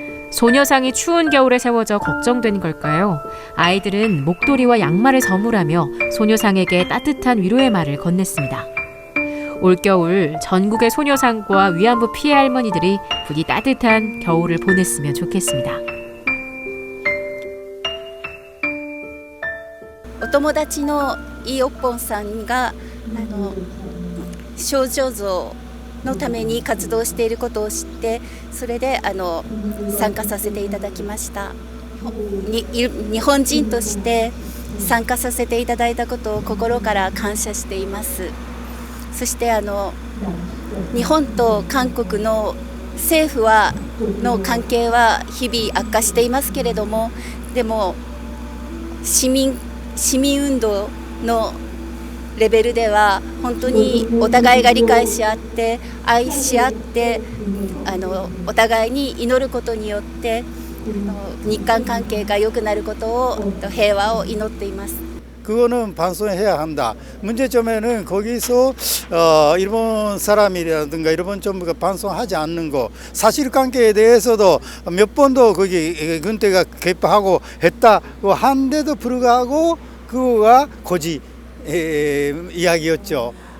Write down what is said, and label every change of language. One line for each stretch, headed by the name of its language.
Korean: 소녀상이 추운 겨울에 세워져 걱정된 걸까요? 아이들은 목도리와 양말을 선물하며 소녀상에게 따뜻한 위로의 말을 건넸습니다. 올겨울 전국의 소녀상과 위안부 피해 할머니들이 부디 따뜻한 겨울을 보냈으면 좋겠습니다.
Japanese: お友達のいおっぽんさんが少女像のために活動していることを知ってそれで参加させていただきました。日本人として参加させていただいたことを心から感謝しています。そして日本と韓国の政府の関係は日々悪化していますけれども、でも市民運動のレベルでは本当にお互いが理解し合って愛し合ってお互いに祈ることによって日韓関係が良くなることを平和を祈っています。
Korean: 그거는 반성해야 한다. 문제점에는 거기서 일본 사람이라든가 일본 정부가 반성하지 않는 거, 사실관계에 대해서도 몇 번도 거기 군대가 개입하고 했다고 한데도 불구하고 그거가 고지 이야기였죠.